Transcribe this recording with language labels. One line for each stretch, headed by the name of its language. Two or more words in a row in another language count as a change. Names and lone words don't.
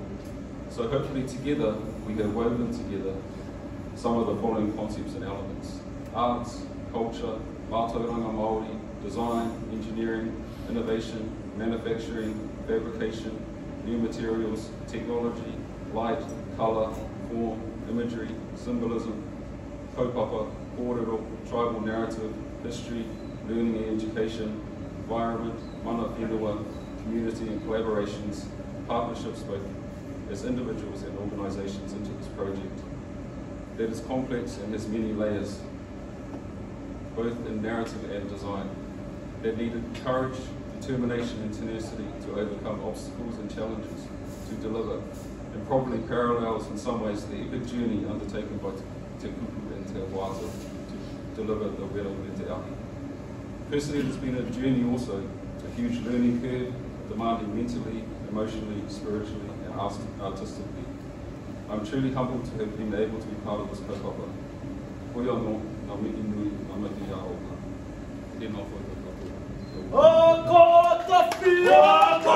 English: So hopefully together, we have woven together some of the following concepts and elements: arts, culture,
Māori: mātauranga Māori,
English: design, engineering, innovation, manufacturing, fabrication, new materials, technology, light, colour, form, imagery, symbolism,
Māori: kaupapa, kōrero,
English: tribal narrative, history, learning and education, environment,
Māori: mana whenua,
English: community and collaborations, partnerships both as individuals and organisations into this project that is complex and has many layers, both in narrative and design, that needed courage, determination and tenacity to overcome obstacles and challenges, to deliver, and probably parallels in some ways the epic journey undertaken by Te Kupu and Te Wāta to deliver the whenua Te Ahi. Personally, it's been a journey also, a huge learning curve, demanding mentally, emotionally, spiritually, and artistically. I'm truly humbled to have been able to be part of this kaupapa.
Māori: Koe anō, ngā mihi nui, ngā mihi a oka. Tēnā whai te kaupapa. Ngātoro-i-rangi!